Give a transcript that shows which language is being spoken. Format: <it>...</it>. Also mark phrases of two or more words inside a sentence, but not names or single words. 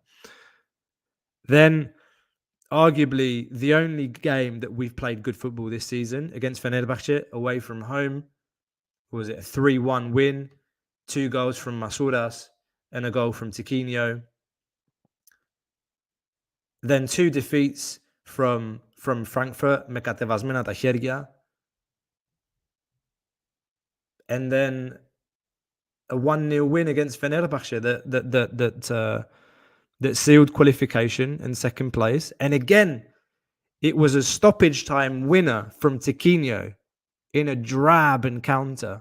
<en>Then, arguably, the only game that we've played good football this season against Fenerbahce away from home, was it a 3-1 win? 2 goals from Masouras and a goal from Tiquinho. Then 2 defeats from Frankfurt,</en> <el>με κατεβασμένα τα χέρια.</el> <en>And then a 1-0 win against Fenerbahce that sealed qualification and second place. And again, it was a stoppage time winner from Tiquinho in a drab encounter.</en>